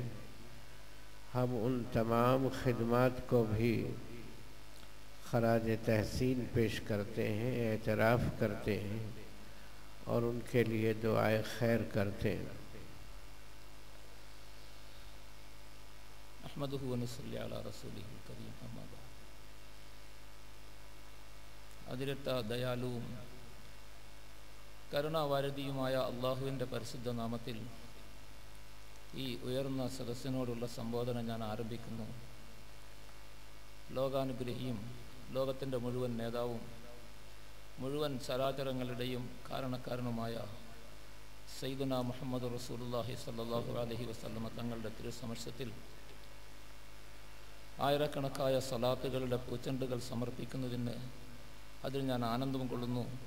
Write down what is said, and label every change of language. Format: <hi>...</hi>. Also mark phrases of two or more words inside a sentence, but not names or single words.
<ur>ہم ان تمام خدمات کو بھی خراج تحسین پیش کرتے ہیں، اعتراف کرتے ہیں اور ان کے لیے دعائے خیر کرتے ہیں.</ur> <ar>احمدہ و نصلی علی رسولہ الکریم. اما بعد.</ar> <ml>അതിരത്ത ദയാലുവും കരുണാവാരധിയുമായ അള്ളാഹുവിൻ്റെ പരിശുദ്ധ നാമത്തിൽ ഈ ഉയർന്ന സദസ്സിനോടുള്ള സംബോധന ഞാൻ ആരംഭിക്കുന്നു. ലോകാനുഗ്രഹിയും ലോകത്തിൻ്റെ മുഴുവൻ നേതാവും മുഴുവൻ ചരാചരങ്ങളുടെയും കാരണക്കാരനുമായ</ml> <ar>سيدنا محمد رسول الله صلى الله عليه وسلم</ar> <ml>തങ്ങളുടെ തിരുസമക്ഷത്തിൽ ആയിരക്കണക്കായ സലാത്തുകളുടെ പൂച്ചെണ്ടുകൾ സമർപ്പിക്കുന്നതിന് അതിൽ ഞാൻ ആനന്ദം കൊള്ളുന്നു.</ml>